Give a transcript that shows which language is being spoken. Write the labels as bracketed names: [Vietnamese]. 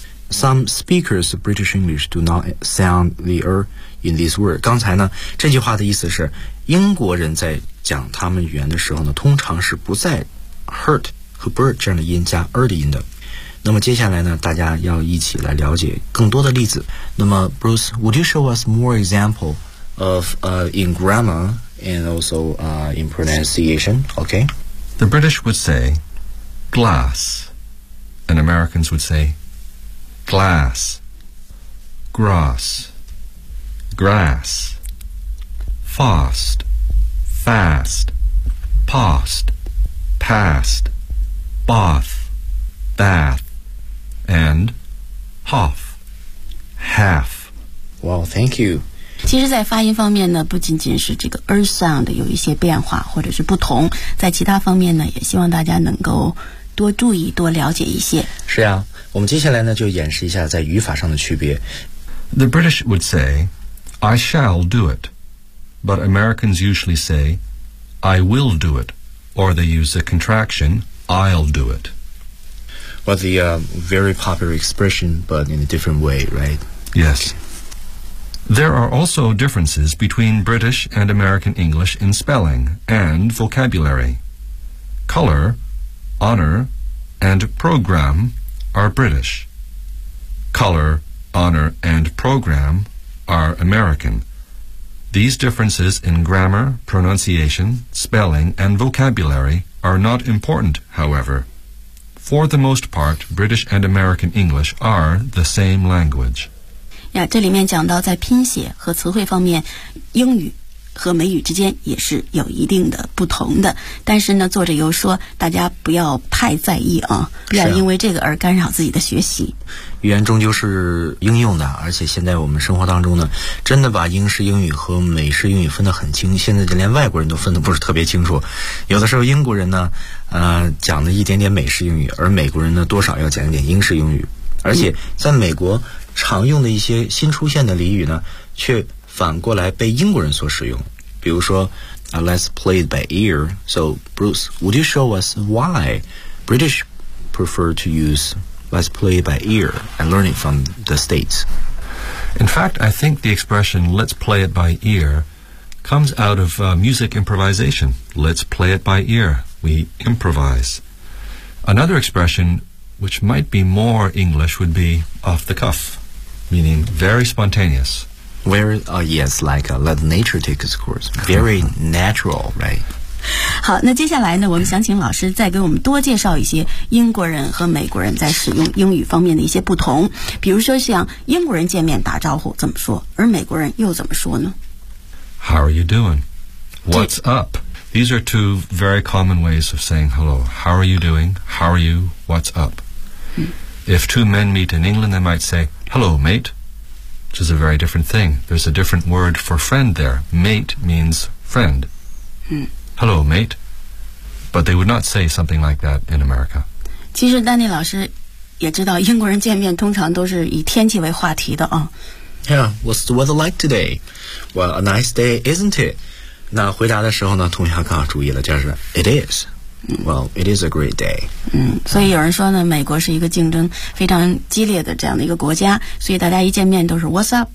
[English] Some speakers of British English do not sound the R in this word. [Chinese] 刚才呢，这句话的意思是，英国人在讲他们语言的时候呢，通常是不在 hurt 和 bird 这样的音加 R 的音的。那么接下来呢，大家要一起来了解更多的例子。 [English] 那么 Bruce, would you show us more example of in grammar? And also in pronunciation, okay? The British would say glass, and Americans would say glass, grass, grass, fast, fast, past, past, bath, bath, and half, half. Well, thank you. [Chinese] 其实在发音方面呢，不仅仅是这个 earth sound 有一些变化或者是不同，在其他方面呢，也希望大家能够多注意多了解一些。是啊，我们接下来呢就演示一下在语法上的区别。 [English] The British would say I shall do it, but Americans usually say I will do it, or they use the contraction I'll do it But the very popular expression, but in a different way, right? Yes. There are also differences between British and American English in spelling and vocabulary. Color, honor, and program are British. Color, honor, and program are American. These differences in grammar, pronunciation, spelling, and vocabulary are not important, however. For the most part, British and American English are the same language. [Chinese] 呀，这里面讲到在拼写和词汇方面，英语和美语之间也是有一定的不同的。但是呢，作者又说大家不要太在意啊，不要因为这个而干扰自己的学习。语言终究是应用的，而且现在我们生活当中呢，真的把英式英语和美式英语分得很清，现在就连外国人都分得不是特别清楚。有的时候英国人呢，讲了一点点美式英语，而美国人呢，多少要讲一点英式英语。而且在美国常用的一些新出现的俚语呢，却反过来被英国人所使用。比如说 [English] Let's play it by ear. So Bruce, would you show us why British prefer to use Let's play it by ear and learn it from the States? In fact, I think the expression Let's play it by ear comes out of music improvisation. Let's play it by ear. We improvise. Another expression which might be more English would be off the cuff, meaning very spontaneous. Let nature take its course. Very natural, right? [Chinese] 好，那接下来呢，我们想请老师再给我们多介绍一些英国人和美国人在使用英语方面的一些不同。比如说像英国人见面打招呼怎么说，而美国人又怎么说呢？ [English] How are you doing? What's up? These are two very common ways of saying hello. How are you doing? How are you? What's up? If two men meet in England, they might say, hello, mate. Which is a very different thing. There's a different word for friend there. Mate means friend. Hello, mate. But they would not say something like that in America. [Chinese] 其实丹尼老师也知道英国人见面通常都是以天气为话题的啊。 [English] Yeah, what's the weather like today? Well, a nice day, isn't it? [Chinese] 那回答的时候呢，同学刚好注意了，就是 [English] it is. Well, it is a great day. [Chinese] 所以有人说呢，美国是一个竞争非常激烈的这样的一个国家，所以大家一见面都是 [English] What's up?